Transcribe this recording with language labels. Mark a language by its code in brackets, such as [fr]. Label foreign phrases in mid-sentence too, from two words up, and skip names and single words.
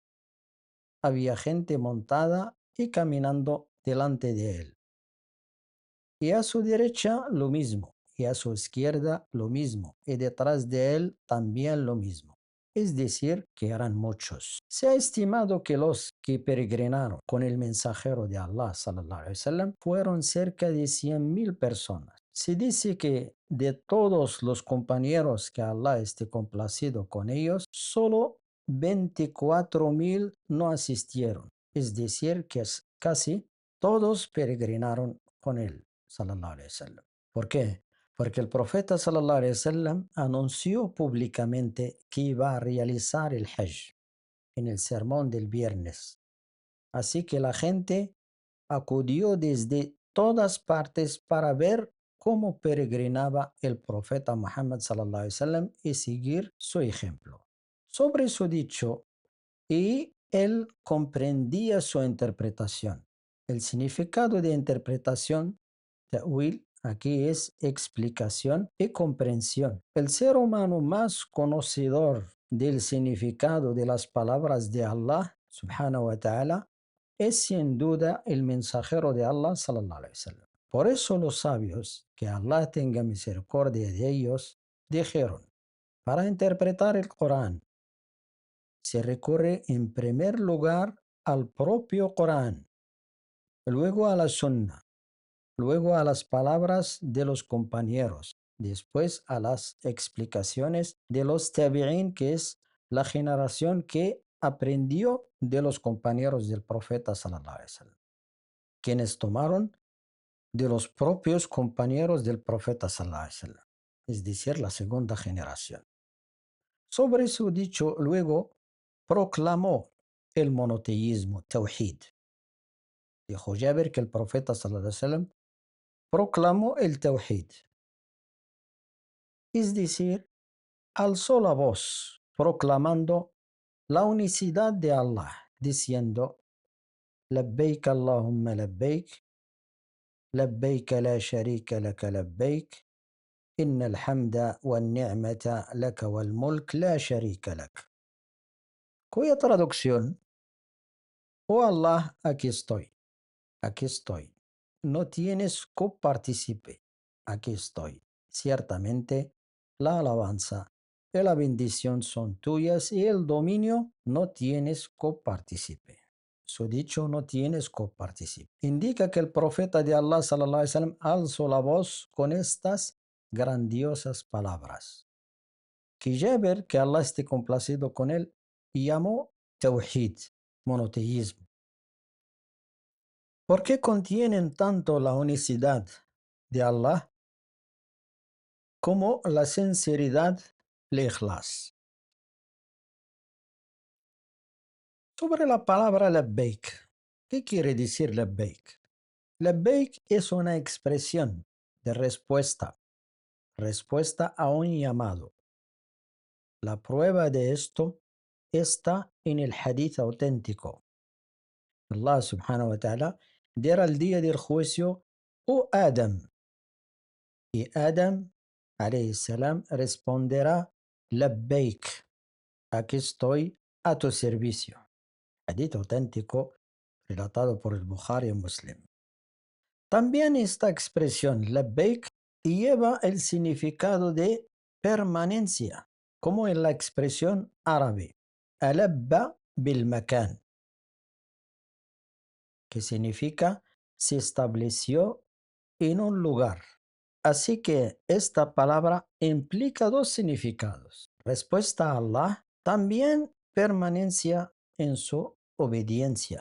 [es] Había gente montada y caminando delante de él. Y a su derecha lo mismo, y a su izquierda lo mismo, y detrás de él también lo mismo. Es decir, que eran muchos. Se ha estimado que los que peregrinaron con el mensajero de Allah [ar] صلى الله عليه وسلم [es] fueron cerca de 100.000 personas. Se dice que de todos los compañeros que Allah esté complacido con ellos, solo 24.000 no asistieron. Es decir, que casi todos peregrinaron con él [ar] صلى الله عليه وسلم. [es] ¿Por qué? Porque el profeta [ar] صلى الله عليه وسلم [es] anunció públicamente que iba a realizar el Hajj en el sermón del viernes. Así que la gente acudió desde todas partes para ver cómo peregrinaba el profeta Muhammad [ar] صلى الله عليه وسلم [es] y seguir su ejemplo. Sobre su dicho, y él comprendía su interpretación. El significado de interpretación, ta'wil, aquí es explicación y comprensión. El ser humano más conocedor del significado de las palabras de Allah, [ar] سبحانه وتعالى, [es] es sin duda el mensajero de Allah, [ar] صلى الله عليه وسلم. [es] Por eso los sabios, que Allah tenga misericordia de ellos, dijeron, para interpretar el Corán, se recurre en primer lugar al propio Corán, luego a la Sunna, luego a las palabras de los compañeros, después a las explicaciones de los tabi'in, que es la generación que aprendió de los compañeros del profeta [ar] صلى الله عليه وسلم, [es] quienes tomaron de los propios compañeros del profeta [ar] صلى الله عليه وسلم, [es] es decir, la segunda generación. Sobre su dicho, luego proclamó el monoteísmo, tawhid. Dijo Jabir que el profeta sallallahu alaihi wasallam proclamó el tawhid, es decir, alzó la voz proclamando la unicidad de Allah, diciendo: [ar] لبيك اللهم لبيك، لبيك لا شريك لك لبيك، إن الحمد والنعمة لك والملك لا شريك لك. [es] Cuya traducción: oh Allah, aquí estoy. Aquí estoy. No tienes copartícipe. Aquí estoy. Ciertamente, la alabanza y la bendición son tuyas y el dominio no tienes copartícipe. Su dicho no tienes copartícipe. Indica que el profeta de Allah [ar] صلى الله عليه وسلم [es] alzó la voz con estas grandiosas palabras. Que Jabir, que Allah esté complacido con él, llamó Tawhid, monoteísmo. ¿Por qué contienen tanto la unicidad de Allah como la sinceridad, el ikhlas? Sobre la palabra labbaik, ¿qué quiere decir labbaik? Labbaik es una expresión de respuesta a un llamado. La prueba de esto está en el hadith auténtico. Allah [ar] سبحانه وتعالى [es] dirá el día del juicio: oh Adam. Y Adam [ar] عليه السلام [es] responderá: Labbaik, aquí estoy a tu servicio. Hadith auténtico relatado por el Bukhari y Muslim. También esta expresión Labbaik lleva el significado de permanencia, como en la expresión árabe [ar] ألب بالمكان, [es] que significa se estableció en un lugar. Así que esta palabra implica dos significados. Respuesta a Allah, también permanencia en su obediencia.